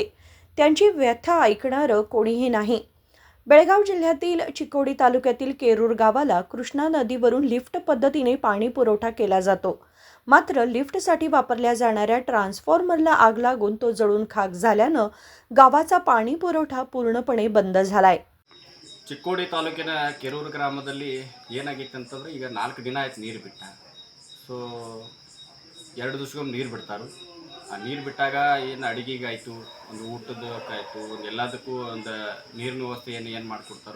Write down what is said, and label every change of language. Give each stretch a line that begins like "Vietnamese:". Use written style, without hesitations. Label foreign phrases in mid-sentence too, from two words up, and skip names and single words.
Marathi: त्यांची व्यथा ऐकणारं कोणीही नाही. बेळगाव जिल्ह्यातील चिकोडी तालुक्यातील केरूर गावाला कृष्णा नदीवरून लिफ्ट पद्धतीने पाणी पुरवठा केला जातो. मात्र लिफ्टसाठी वापरल्या जाणाऱ्या ट्रान्सफॉर्मरला आग लागून तो जळून खाक झाल्यानं गावाचा पाणी पुरवठा पूर्णपणे बंद झालाय.
Kannada: ಚಿಕ್ಕೋಡಿ ತಾಲೂಕಿನ ಕೆರೂರು ಗ್ರಾಮದಲ್ಲಿ ಏನಾಗಿತ್ತು ಅಂತಂದ್ರೆ ಈಗ 4 ದಿನ ಆಯ್ತು ನೀರು ಬಿಟ್ಟ. ಸೊ 2 ದಿವಸಕ್ಕೊಮ್ಮೆ ನೀರು ಬಿಡ್ತಾರೆ. ಆ ನೀರು ಬಿಟ್ಟಾಗ ಏನು ಅಡುಗೆಗಾಯಿತು, ಒಂದು ಊಟದಕ್ಕಾಯಿತು, ಒಂದು ಎಲ್ಲದಕ್ಕೂ ಒಂದು ನೀರಿನ ವ್ಯವಸ್ಥೆ ಏನು ಮಾಡಿಕೊಡ್ತಾರೆ.